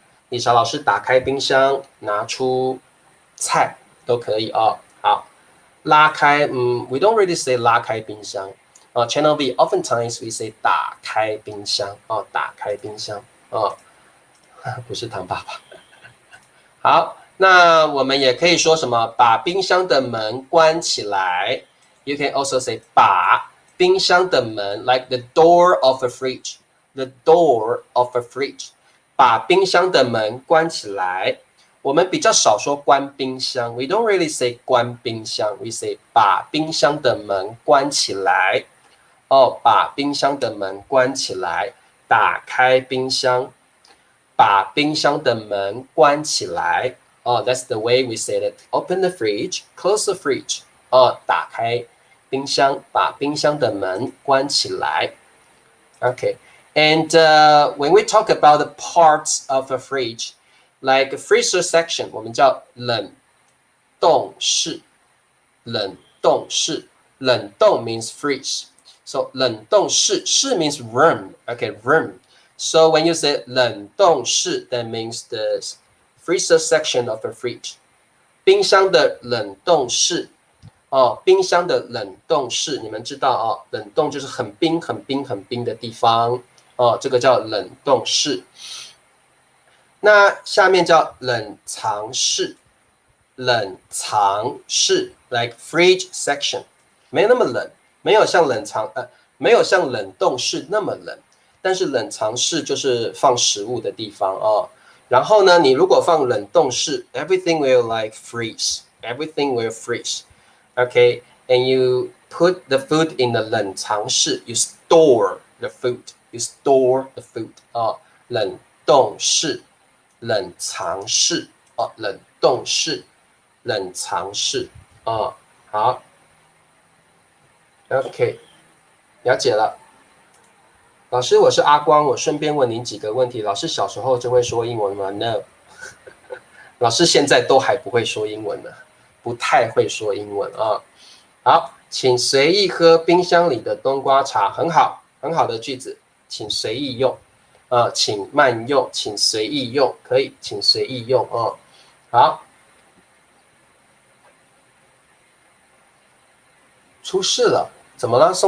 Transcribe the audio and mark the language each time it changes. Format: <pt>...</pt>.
<zh>理查老师打开冰箱拿出菜都可以好，拉开</zh> <en>we don't really say</en> <zh>拉开冰箱Channel V oftentimes we say 打开冰箱打开冰箱不是唐爸爸。好，那我们也可以说什么？把冰箱的门关起来。</zh> <en>You can also say</en> <zh>把冰箱的门</zh> <en>like the door of a fridge. The door of a fridge.</en> <zh>把冰箱的门关起来。我们比较少说关冰箱。</zh> <en>We don't really say</en> <zh>关冰箱。</zh> <en>We say</en> <zh>把冰箱的门关起来。把冰箱的门关起来。打开冰箱。把冰箱的门关起来。</zh> <en>That's the way we say it. Open the fridge, close the fridge.</en> <zh>打开冰箱，把冰箱的门关起来。</zh> <en>Okay, and when we talk about the parts of a fridge, like freezer section,</en> <zh>我们叫冷冻室。冷冻室，冷冻</zh> <en>means freeze. So</en> <zh>冷冻室，</zh> <en>室 means room. Okay, room. So when you say</en> <zh>冷冻室</zh> <en>that means the freezer section of a fridge.</en> <zh>冰箱的冷冻室冰箱的冷冻室，你们知道冷冻就是很冰很冰很冰的地方这个叫冷冻室。那下面叫冷藏室。冷藏室 like fridge section， 没那么冷，没有像冷冻室那么冷，但是冷藏室就是放食物的地方然后呢，你如果放冷冻室 ，</zh> <en>everything will like freeze. Everything will freeze. Okay, and you put the food in the</en> <zh>冷藏室</zh> <en>you store the food. You store the food.</en> <zh>冷冻室、冷藏室冷冻室、冷藏室好 ，OK， 了解了。老师，我是阿光，我顺便问您几个问题。老师小时候就会说英文吗 ？</zh> <en>No，</en> <zh>老师现在都还不会说英文呢，不太会说英文好，请随意喝冰箱里的冬瓜茶，很好，很好的句子，请随意用请慢用，请随意用，可以，请随意用好，出事了，怎么了？</zh>